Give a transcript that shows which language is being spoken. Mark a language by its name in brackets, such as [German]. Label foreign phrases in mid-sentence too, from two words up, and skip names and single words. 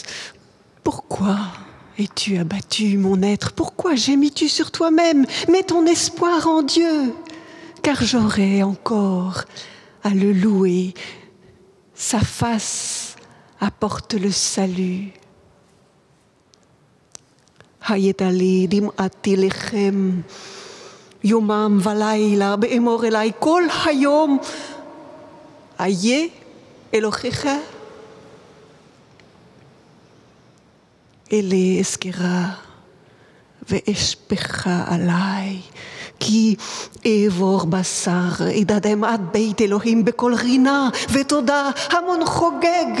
[French] Pourquoi es-tu abattu, mon être? Pourquoi gémis-tu sur toi-même? Mets ton espoir en Dieu, car j'aurai encore à le louer. Sa face apporte le salut. [Hebrew] היתה לי דמעתי לחם, יומם ולילה באמר אלי כל היום איה אלוהיך אלה אזכרה ואשפכה עלי כי אעבור בשר, ידדם עד בית אלוהים בכל רינה ותודה המון חוגג.